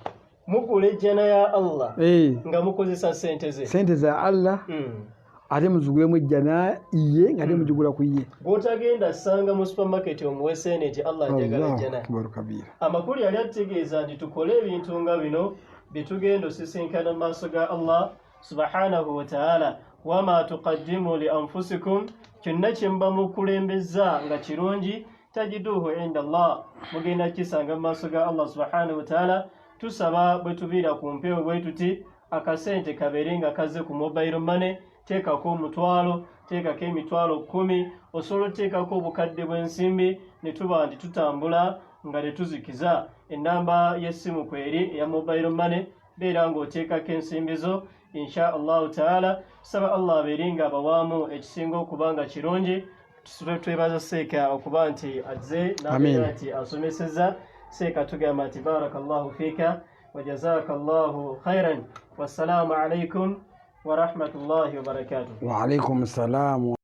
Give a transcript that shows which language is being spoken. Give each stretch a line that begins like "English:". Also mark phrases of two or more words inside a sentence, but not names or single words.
Ganda: Mugula ejjana ya Allah nga mukozesa sente ze. Sente za Allah ate muzigulemu ejjana iye nga ate mugigula ku ye. Bw'otagenda sanga mu supermarket omuwese nti Allah njagala ejjana. Amakulu yali ategeeza nti tukole ebintu nga bino bye tugenda osisinkana mu maaso ga Allah
Arabic: سبحانه وتعالى. وما تقدموا لأنفسكم
Ganda: kyonna kye muba mukulembeza nga kirungi
Arabic: تجدوه عند الله
Ganda: mugenda kisanga mu maaso ga Allah
Arabic: سبحانه وتعالى.
Ganda: Tusaba bwe tubiira ku mpewo bwe tuti akasente kabeere nga kaze ku
English: mobile money.
Ganda: Teekako omutwalo, teekako emitwalo 10, osobola oteekako obukadde bw'ensimbi ne tuba nti tutambula nga tetuzikiza. Ennamba y'essimu kweri eya
English: mobile money
Ganda: beera ng'oteekako ensimbi zo
Arabic: إن شاء الله تعالى.
Ganda: Saba Allah abeere nga abawaamu ekisinga okuba nga kirungi. Twebaza Seeka okuba nti azze n'abeera nti asomesezza. Seeka tugamba nti
Arabic: بارك الله فيك وجزاك الله خيرا. والسلام عليكم ورحمة الله وبركاته. وعليكم السلام.